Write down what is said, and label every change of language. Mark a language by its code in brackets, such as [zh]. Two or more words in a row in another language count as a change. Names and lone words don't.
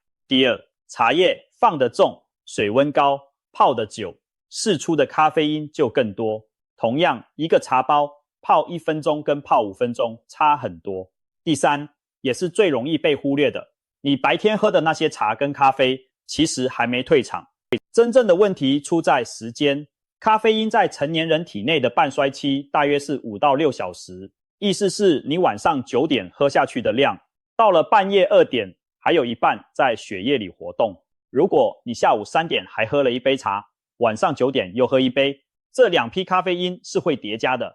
[zh] 第二，茶葉放得重，水溫高，泡得久，釋出的咖啡因就更多。同樣，一個茶包泡1分鐘跟泡5分鐘差很多。第三，也是最容易被忽略的，你白天喝的那些茶跟咖啡其實還沒退場。真正的問題出在時間。咖啡因在成年人體內的半衰期大約是5到6小時，意思是你晚上9點喝下去的量，到了半夜2點還有一半在血液裡活動。如果你下午3點還喝了一杯茶，晚上9點又喝一杯，這2批咖啡因是會疊加的。